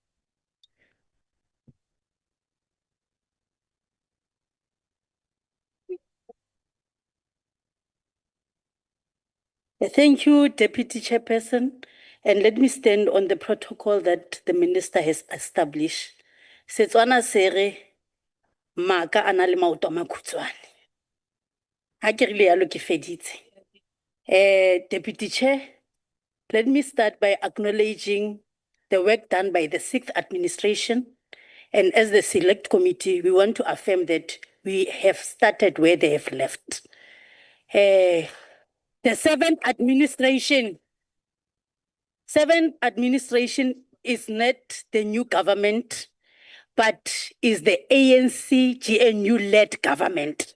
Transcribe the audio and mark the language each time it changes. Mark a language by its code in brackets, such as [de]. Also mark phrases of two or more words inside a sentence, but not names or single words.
[en] Thank you, Deputy Chairperson. And let me stand on the protocol that the Minister has established. [tn] Setswana sere maka ana le maoto a makhutshwane. Ha ke rile yalo ke feditse. [en] Deputy Chair, let me start by acknowledging the work done by the 6th Administration. And as the Select Committee, we want to affirm that we have started where they have left. The 7th Administration is not the new government, but is the ANC GNU-led government.